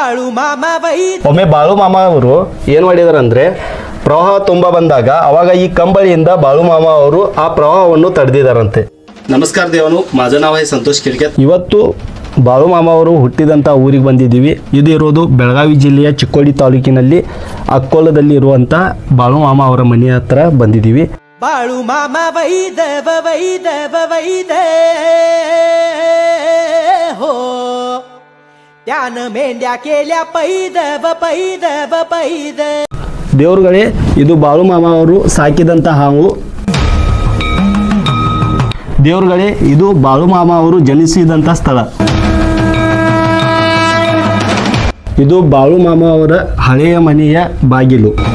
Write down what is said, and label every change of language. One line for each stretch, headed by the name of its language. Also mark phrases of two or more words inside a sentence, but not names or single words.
Marathi: बाळू मामा वैद.
Kannada: ಒಮ್ಮೆ ಬಾಳು ಮಾಮ ಅವರು ಏನು ಮಾಡಿದಾರಂದ್ರೆ ಪ್ರವಾಹ ತುಂಬ ಬಂದಾಗ ಅವಾಗ ಈ ಕಂಬಳಿಯಿಂದ ಬಾಳು ಮಾಮ ಅವರು ಆ ಪ್ರವಾಹವನ್ನು ತಡೆದಿದ್ದಾರಂತೆ. ನಮಸ್ಕಾರ ದೇವನು,
Marathi: माझं नाव आहे ಸಂತೋಷ್ ಕಿರ್ಕೆತ್.
Kannada: ಇವತ್ತು ಬಾಳು ಮಾಮ ಅವರು ಹುಟ್ಟಿದಂಥ ಊರಿಗೆ ಬಂದಿದ್ದೀವಿ. ಇದು ಇರೋದು ಬೆಳಗಾವಿ ಜಿಲ್ಲೆಯ ಚಿಕ್ಕೋಡಿ ತಾಲೂಕಿನಲ್ಲಿ ಅಕ್ಕೋಲದಲ್ಲಿ ಇರುವಂಥ ಬಾಳು ಮಾಮ ಅವರ ಮನೆಯ ಹತ್ರ ಬಂದಿದ್ದೀವಿ.
Marathi: बाळू मामा वैदव वैदव वैद हो त्यानं मेंढ्या केल्या पैदव पैदव पैद.
Kannada: ದೇವರುಗಳೇ, ಇದು ಬಾಳು ಮಾಮ ಅವರು ಸಾಕಿದಂಥ ಹಾವು. ದೇವರುಗಳೇ, ಇದು ಬಾಳು ಮಾಮ ಅವರು ಜನಿಸಿದಂಥ ಸ್ಥಳ. ಇದು ಬಾಳು ಮಾಮ ಅವರ ಹಳೆಯ ಮನೆಯ ಬಾಗಿಲು.